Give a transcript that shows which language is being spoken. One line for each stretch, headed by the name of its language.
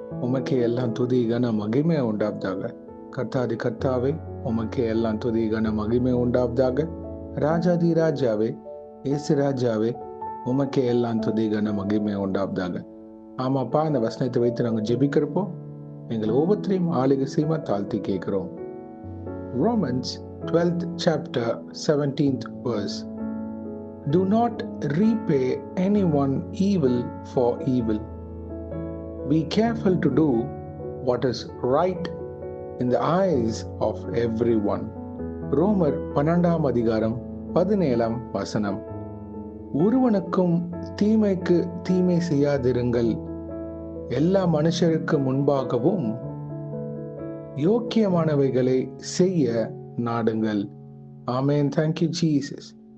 Tamil: உமக்கே எல்லாம் துதி கன மகிமை உண்டாவதாக. கர்த்தாதி கர்த்தாவே, உமக்கே எல்லாம் துதி கன மகிமை உண்டாவதாக. ராஜாதி ராஜாவே, ஏசு ராஜாவே, உமக்கே எல்லாம் துதி கன மகிமை உண்டாவதாக. ஆமாப்பா, அந்த வசனத்தை வைத்து நாங்கள் ஜெபிக்கிறப்போ எங்கள் ஒவ்வொருத்தரையும் ஆளுகை செய்மா தாழ்த்தி கேட்கிறோம்.
English: Romans 12th chapter 17th verse. Do not repay anyone evil for evil. Be careful to do what is right in the eyes of everyone.
Tamil: ரோமர் 12ஆம் அதிகாரம் 17ஆம் வசனம். ஒருவனுக்கும் தீமைக்கு தீமை செய்யாதிருங்கள், எல்லா மனுஷருக்கு முன்பாகவும் யோக்கியமானவைகளை செய்ய நாடுங்கள். ஆமென். Thank you Jesus.